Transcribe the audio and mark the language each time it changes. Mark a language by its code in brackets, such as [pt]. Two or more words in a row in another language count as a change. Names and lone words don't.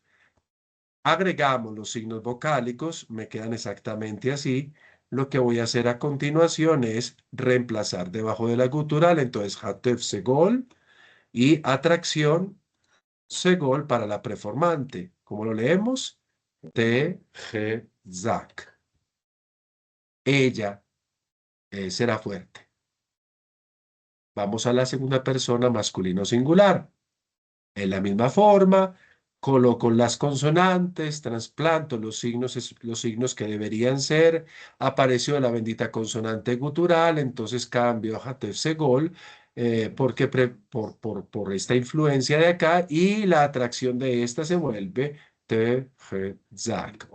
[es] Agregamos los signos vocálicos, me quedan exactamente así. Lo que voy a hacer a continuación es reemplazar debajo de la gutural, entonces [he] חטף סגול [es] y atracción segol para la preformante. ¿Cómo lo leemos? [he] תֶּ חֱ זַק. [es] Ella será fuerte. Vamos a la segunda persona masculino singular. En la misma forma, coloco las consonantes, trasplanto los signos que deberían ser, apareció la bendita consonante gutural, entonces cambio a [he] חטף סגול, [es] porque por esta influencia de acá y la atracción de esta se vuelve [he] תֶּ חֱ זַק.